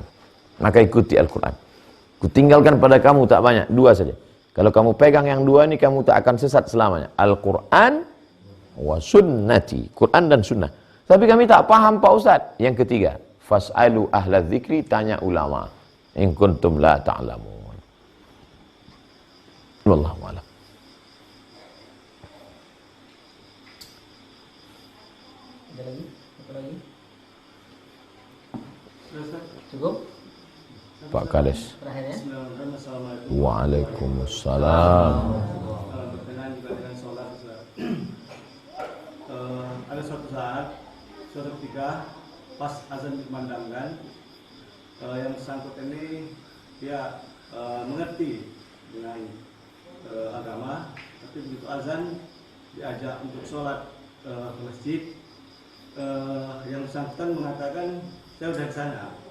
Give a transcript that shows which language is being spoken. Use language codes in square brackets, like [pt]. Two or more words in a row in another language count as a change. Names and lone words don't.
[id] Maka ikuti Al-Quran. Kutinggalkan pada kamu tak banyak, 2 saja. Kalau kamu pegang yang 2 ini, kamu tak akan sesat selamanya. [ar] القرآن وسنتي. [id] Quran dan sunnah. Tapi kami tak paham Pak Ustadz. Yang ketiga, [ar] فاسألوا أهل الذكر, [id] tanya ulama. [ar] إن كنتم لا تعلمون. والله أعلم. [id] Ada lagi? Apa lagi? Cukup? Pak Kades. Terakhir ya? Waalaikumsalam. Berkenaan juga dengan sholat. Ada suatu saat, suatu ketika pas azan dikumandangkan, yang bersangkutan ini dia mengerti dengan agama, tapi begitu azan diajak untuk sholat ke masjid, yang bersangkutan mengatakan saya sudah di sana.